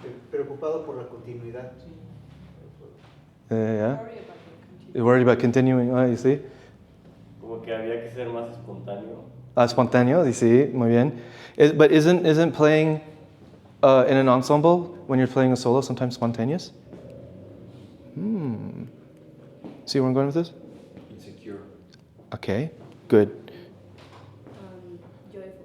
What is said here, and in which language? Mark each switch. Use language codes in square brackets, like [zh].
[es] Preocupado por la continuidad. [en] Yeah. You're worried about continuing, you see? [es] Como que había que ser más espontáneo. Espontáneo, sí, muy bien. [en] But isn't playing in an ensemble when you're playing a solo sometimes spontaneous? See where I'm going with this? Insecure. Okay, good. Yo